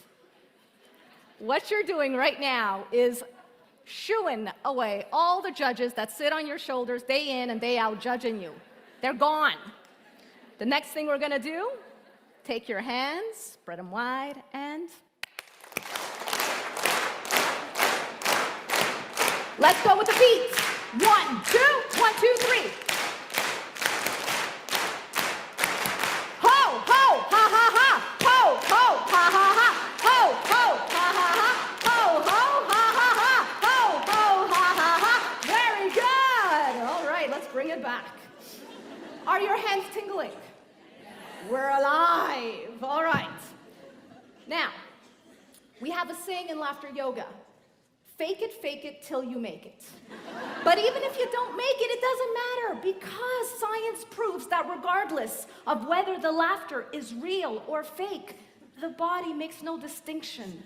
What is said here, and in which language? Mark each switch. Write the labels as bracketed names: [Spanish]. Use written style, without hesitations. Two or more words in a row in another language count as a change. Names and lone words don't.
[English] What you're doing right now is shooing away all the judges that sit on your shoulders day in and day out judging you. They're gone. The next thing we're gonna do, take your hands, spread them wide, and let's go with the beats. 1, 2, 1, 2, 3. Ho, ho, ha, ha, ha. Ho, ho, ha, ha, ha. Ho, ho, ha, ha, ha. Ho, ho, ha, ha, ha. Ho, ho, ha, ha, ha. Very good. All right, let's bring it Are your hands tingling? We're alive. All right. Now, we have a saying in laughter yoga. Fake it till you make it. But even if you don't make it, it doesn't matter because science proves that regardless of whether the laughter is real or fake, the body makes no distinction.